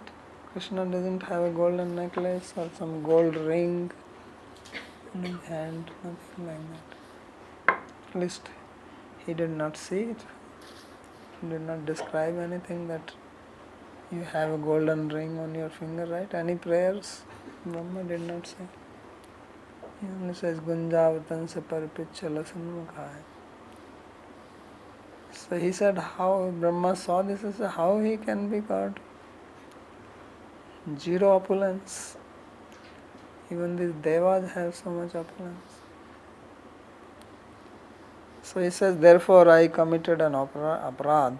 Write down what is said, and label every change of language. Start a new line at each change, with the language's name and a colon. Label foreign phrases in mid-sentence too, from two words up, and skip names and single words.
English: Krishna doesn't have a golden necklace or some gold ring in his hand, nothing like that. At least he did not see it. He did not describe anything that you have a golden ring on your finger, right? Any prayers? Brahma did not say. He only says
Sanskrit: Gunjavatan se paripichala sanmukhaya.
English: So he said how Brahma saw this, he said how he can be God? Zero opulence. Even these devas have so much opulence. So he says, therefore I committed an aparad.